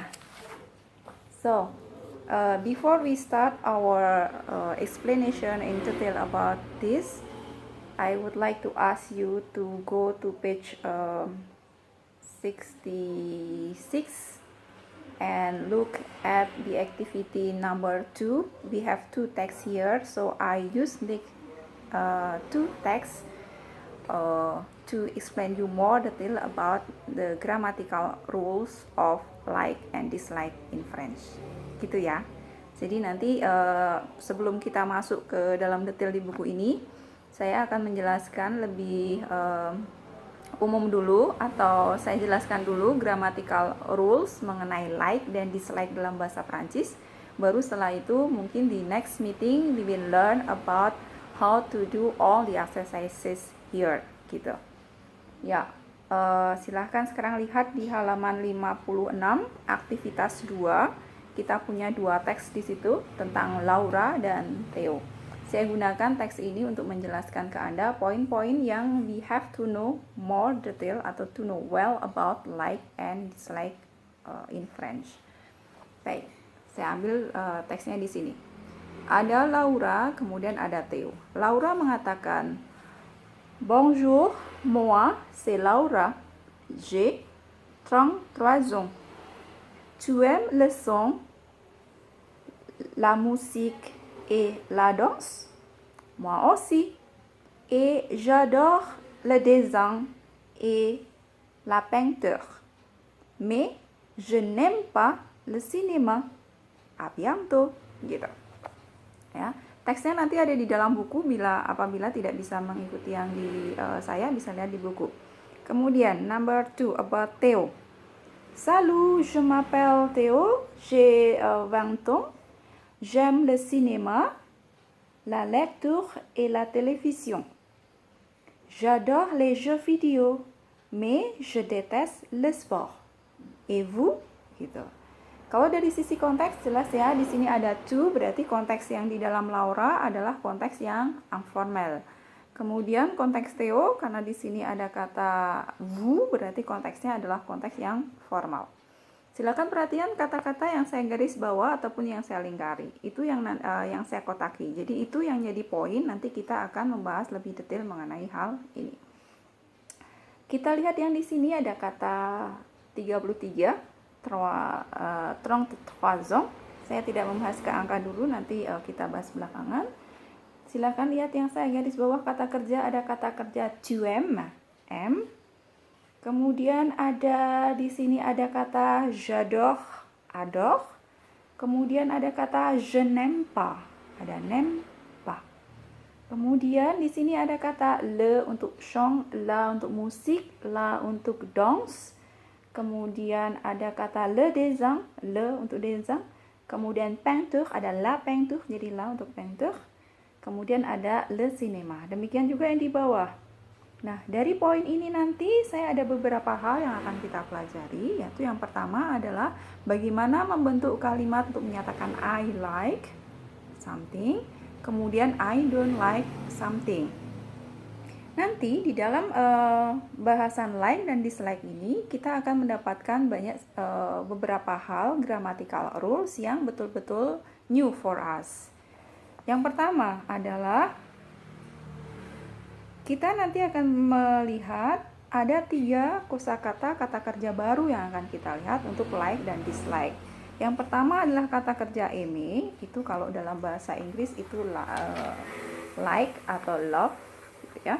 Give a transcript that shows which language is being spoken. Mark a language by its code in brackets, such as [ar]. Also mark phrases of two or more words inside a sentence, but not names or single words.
[en] So, before we start our explanation in detail about this, I would like to ask you to go to page 66 and look at the activity number 2. We have two texts here, so I use the two texts to explain you more detail about the grammatical rules of like and dislike in French. [id] Gitu ya. Jadi nanti sebelum kita masuk ke dalam detail di buku ini, saya akan menjelaskan lebih umum dulu, atau saya jelaskan dulu [en] grammatical rules [id] mengenai like dan dislike dalam bahasa Prancis. Baru setelah itu mungkin di [en] next meeting we will learn about how to do all the exercises here gitu. [id] Ya, silahkan sekarang lihat di halaman 56 aktivitas 2. Kita punya dua teks di situ tentang Laura dan Theo. Saya gunakan teks ini untuk menjelaskan ke Anda poin-poin yang [en] we have to know more detail [id] atau [en] to know well about like and dislike in French. [id] Baik, saya ambil teksnya di sini. Ada Laura, kemudian ada Theo. Laura mengatakan, [fr] Bonjour, moi c'est Laura. J'ai 33 ans. Tu aimes le son, la musique et la danse? Moi aussi. Et j'adore le dessin et la peinture. Mais je n'aime pas le cinéma. À bientôt. [id] Gitu. Ya. Teksnya nanti ada di dalam buku, apabila tidak bisa mengikuti yang di saya bisa lihat di buku. Kemudian [en] number 2 about Theo. [fr] Salut, je m'appelle Theo, j'ai 20 ans. J'aime le cinéma, la lecture et la télévision. J'adore les jeux vidéo, mais je déteste le sport. Et vous? [id] Gitu. Kalau dari sisi konteks jelas ya, di sini ada to, berarti konteks yang di dalam Laura adalah konteks yang informal. Kemudian konteks Theo, karena di sini ada kata vous, berarti konteksnya adalah konteks yang formal. Silakan perhatikan kata-kata yang saya garis bawah ataupun yang saya lingkari. Itu yang saya kotaki. Jadi itu yang jadi poin, nanti kita akan membahas lebih detail mengenai hal ini. Kita lihat yang di sini ada kata 33. [fr] 33 ans. [id] Saya tidak membahas ke angka dulu, nanti kita bahas belakangan. Silakan lihat yang saya garis bawah kata kerja, ada kata kerja [fr] tu aimes, m. [id] Kemudian ada di sini ada kata j'adore, adore. Kemudian ada kata [fr] je n'aime pas, [id] ada [fr] n'aime pas. [id] Kemudian di sini ada kata le untuk chant, la untuk musik, la untuk danse. Kemudian ada kata [fr] le dessin, [id] le untuk dessin. Kemudian peinture, ada [fr] la peinture, [id] jadi la untuk peinture. Kemudian ada [fr] le cinéma. [id] Demikian juga yang di bawah. Nah, dari poin ini nanti saya ada beberapa hal yang akan kita pelajari, yaitu yang pertama adalah bagaimana membentuk kalimat untuk menyatakan [en] I like something, [id] kemudian [en] I don't like something. [id] Nanti di dalam bahasan like dan dislike ini kita akan mendapatkan banyak beberapa hal [en] grammatical rules [id] yang betul-betul [en] new for us. [id] Yang pertama adalah kita nanti akan melihat ada 3 kosakata kata kerja baru yang akan kita lihat untuk like dan dislike. Yang pertama adalah kata kerja eme, itu kalau dalam bahasa Inggris itu like atau love, gitu ya.